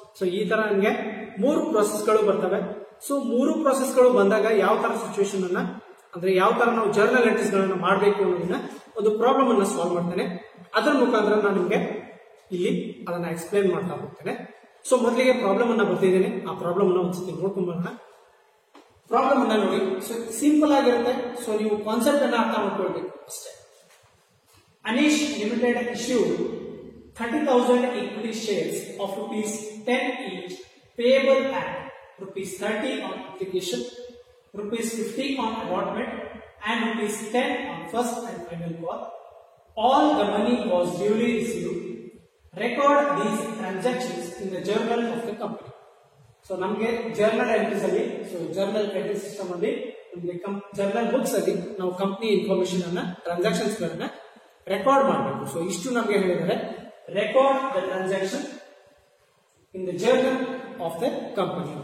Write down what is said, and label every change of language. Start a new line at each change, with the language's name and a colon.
Kannada: So ಈ ತರ ನಮಗೆ 3 ಪ್ರೋಸೆಸ್ಗಳು ಬರ್ತವೆ. ಸೊ 3 ಪ್ರೋಸೆಸ್ಗಳು ಬಂದಾಗ ಯಾವ ತರ ಸಿಚುವೇಶನ್ ಅನ್ನ, ಅಂದ್ರೆ ಯಾವ ತರ ನಾವು ಜರ್ನಲ್ ಎಂಟ್ರೀಸ್ ಗಳನ್ನ ಮಾಡಬೇಕು ಅನ್ನೋದನ್ನ ಒಂದು ಪ್ರಾಬ್ಲಮ್ ಅನ್ನ ಸಾಲ್ವ್ ಮಾಡ್ತೇನೆ. ಅದರ ಮುಖಾಂತರ ನಾನು ನಿಮ್ಗೆ ಇಲ್ಲಿ ಅದನ್ನ ಎಕ್ಸ್ಪ್ಲೈನ್ ಮಾಡ್ತಾ ಹೋಗ್ತೇನೆ. ಸೊ ಮೊದಲಿಗೆ ಪ್ರಾಬ್ಲಮ್ ಅನ್ನ ಬರ್ತಿದ್ದೇನೆ, ಆ ಪ್ರಾಬ್ಲಮ್ ಅನ್ನ ಒಂದ್ಸತಿ ನೋಡ್ಕೊಂಡ್ ಬರೋಣ. ಪ್ರಾಬ್ಲಮ್ ಅನ್ನ ನೋಡಿ. ಸೊ ಸಿಂಪಲ್ ಆಗಿರುತ್ತೆ. ಸೊ ನೀವು ಕಾನ್ಸೆಪ್ಟ್ ಅನ್ನ ಅರ್ಥ ಮಾಡ್ಕೊಳ್ಬೇಕು ಅಷ್ಟೇ.
English: Anish limited issue 30,000 equity shares of ₹10 each, payable at ₹30 on application, ₹50 on allotment, and ₹10 on first and final call. All the money was duly received. Record these transactions in the journal of the company.
Kannada: So ನಮಗೆ journal entries ಅಲ್ಲಿ, so journal entry system ಅಲ್ಲಿ ನಮಗೆ journal books ಅಲ್ಲಿ ನಾವು company information ಅನ್ನ, transactions ಗಳನ್ನ record ಮಾಡಬೇಕು. So ಇಷ್ಟು ನಮಗೆ ಹೇಳಿದರೆ
English: Record the transaction in the journal of the company.